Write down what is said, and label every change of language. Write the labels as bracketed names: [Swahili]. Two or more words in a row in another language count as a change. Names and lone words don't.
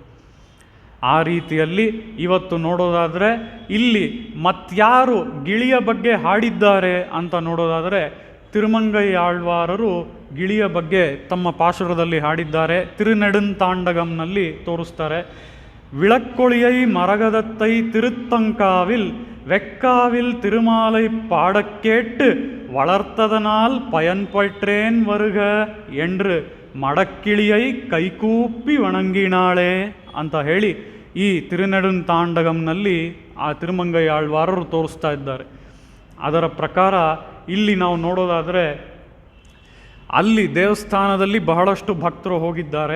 [Kannada] ಆ ರೀತಿಯಲ್ಲಿ ಇವತ್ತು ನೋಡೋದಾದರೆ ಇಲ್ಲಿ ಮತ್ಯಾರು ಗಿಳಿಯ ಬಗ್ಗೆ ಹಾಡಿದ್ದಾರೆ ಅಂತ ನೋಡೋದಾದರೆ ತಿರುಮಂಗೈ ಆಳ್ವಾರರು ಗಿಳಿಯ ಬಗ್ಗೆ ತಮ್ಮ ಪಾಶುರದಲ್ಲಿ ಹಾಡಿದ್ದಾರೆ. ತಿರುನೆಡುಂತಾಂಡಗಂನಲ್ಲಿ ತೋರಿಸ್ತಾರೆ. [Tamil] விளக்கொளியை மரகதத்தை திருத்தங்காவில் வெக்காவில் திருமாலை பாடக்கேட்டு வளர்த்ததனால் பயன்பற்றேன் வருக என்று மடக்கிளியை கைகூப்பி வணங்கினாளே [Kannada] ಅಂತ ಹೇಳಿ ಈ ತಿರುನೆಡುಂತಾಂಡಗಂನಲ್ಲಿ ಆ ತಿರುಮಂಗೈ ಆಳ್ವಾರರು ತೋರಿಸ್ತಾ ಇದ್ದಾರೆ. ಅದರ ಪ್ರಕಾರ ಇಲ್ಲಿ ನಾವು ನೋಡೋದಾದರೆ ಅಲ್ಲಿ ದೇವಸ್ಥಾನದಲ್ಲಿ ಬಹಳಷ್ಟು ಭಕ್ತರು ಹೋಗಿದ್ದಾರೆ.